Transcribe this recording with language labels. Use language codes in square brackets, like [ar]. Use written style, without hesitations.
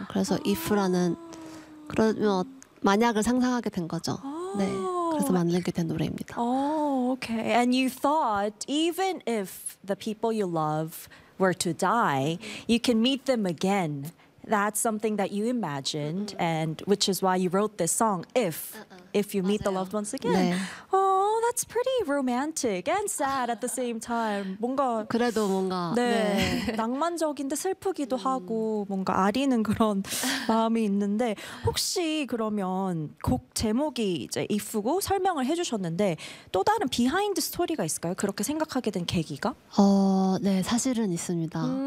[ko] 그래서 if라는 그러면 만약을 상상하게 된 거죠. 네. 그래서 만들게 된 노래입니다. [en] Okay. And you thought even if the people you love were to die, you can meet them again. That's something that you imagined, and which is why you wrote this song, If you meet the loved ones again. [ko] 네. [en] Oh, that's pretty romantic and sad at the same time. [ko] 뭔가 그래도 뭔가 네, 네. 낭만적인데 슬프기도 하고 뭔가 아리는 그런 마음이 있는데 혹시 그러면 곡 제목이 이제 If고 설명을 해주셨는데 또 다른 비하인드 스토리가 있을까요? 그렇게 생각하게 된 계기가? 네, 사실은 있습니다.